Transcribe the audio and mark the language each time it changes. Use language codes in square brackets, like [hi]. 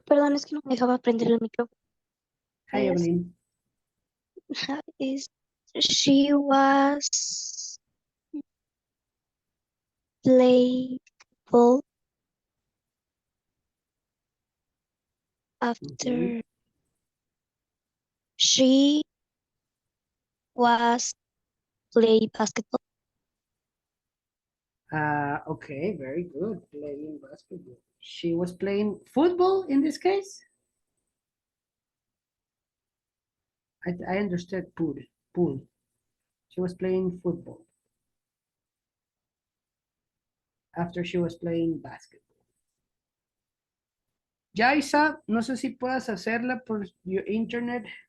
[es] Perdón, es que no me dejaba prender el micrófono. [en] Hi, Yes. Evelyn. She was playful after she was play basketball. Okay, very good. Playing basketball. She was playing football in this case? I understood pool. Pool. She was playing football. After she was playing basketball. [es] Yaisa, no sé si puedas hacerla por [en] your internet.